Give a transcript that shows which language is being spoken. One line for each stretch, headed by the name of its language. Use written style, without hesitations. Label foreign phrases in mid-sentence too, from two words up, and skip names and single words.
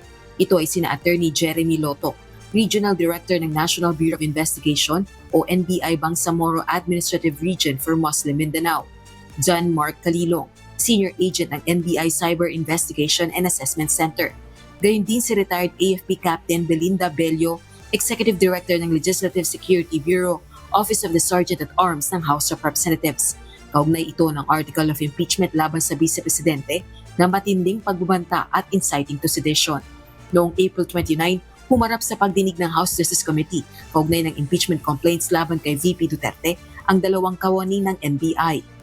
Filipino: Ito ay sina Attorney Jeremy Loto, Regional Director ng National Bureau of Investigation o NBI Bangsamoro Administrative Region for Muslim Mindanao; John Mark Calilong,
English: Senior Agent
Filipino: ng NBI Cyber Investigation and Assessment Center; gayon din si retired AFP Captain Belinda Bello,
English: Executive Director
Filipino: ng Legislative Security Bureau, Office of the Sergeant at Arms ng House of Representatives. Kaugnay ito ng Article of Impeachment laban sa Vice Presidente na matinding pagbabanta at
English: inciting to sedition.
Filipino: Noong April 29, humarap sa pagdinig ng House Justice Committee kaugnay ng
English: impeachment complaints
Filipino: laban kay VP Duterte ang dalawang kawani ng NBI.